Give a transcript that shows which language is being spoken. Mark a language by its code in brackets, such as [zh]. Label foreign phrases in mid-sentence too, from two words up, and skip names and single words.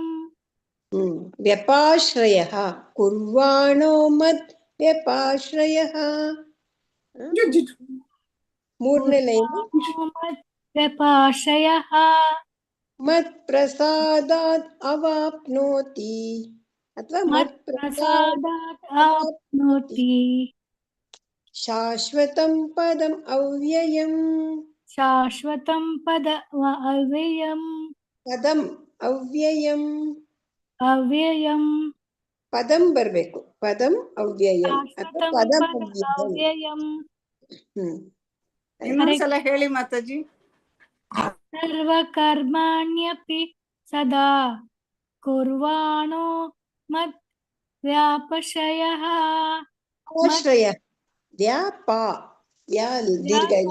[sa] ವ್ಯಪಾಶ್ರಯ ಕುರ್ವಾಣೋ ಮದ್ ವ್ಯಪಾಶ್ರಯ. [kn] ಮೂರನೇ ಲೈನ್. [sa] ವ್ಯಪಾಶ್ರಯಃ ಮತ್ ಪ್ರಸಾದಾತ್ ಅವಾಪ್ನೋತಿ ಅಥವಾ ಮತ್ ಪ್ರಸಾದಾತ್ ಆಪ್ನೋತಿ ಶಾಶ್ವತಂ ಪದಂ ಅವ್ಯಯಂ. ಶಾಶ್ವತಂ ಪದ ಅವ್ಯಯಂ. ಪದಂ ಅವ್ಯಯಂ. ಅವ್ಯಯಂ [kn] ಪದಂ ಬರ್ಬೇಕು. [sa] ಪದಂ ಅವ್ಯಯಂ [kn] ಅಥವಾ [sa] ಶಾಶ್ವತಂ ಪದಂ ಪದ ಅವ್ಯಯಂ. ಅವ್ಯಯಂ. [kn] ಇನ್ನೊಂದ್ಸಲ ಹೇಳಿ ಮಾತಾಜಿ. [sa] ಸರ್ವಕರ್ಮಾಣ್ಯಪಿ ಸದಾ ಕುರ್ವಾಣೋ ಮದ್ ವ್ಯಾಪಶ್ರಯಃ [kn] ಆಶ್ರಯ ವ್ಯಾಪಾ ವ್ಯಾ ದೀರ್ಘ ಇದೆ.